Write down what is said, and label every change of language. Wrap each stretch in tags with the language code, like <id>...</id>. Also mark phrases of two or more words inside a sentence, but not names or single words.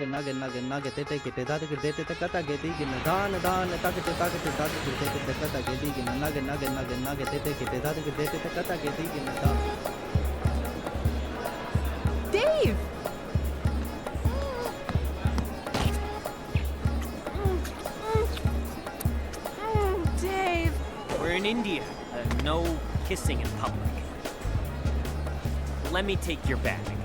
<en>nage nage nage tete kite dadu girte te kata gedi gina dan dan takate takate dadu girte te kata gedi gina nage nage nage nage tete kite dadu girte te kata gedi gina dan. Dave! Dave! We're in India. No kissing in public. Let me take your bag.</en>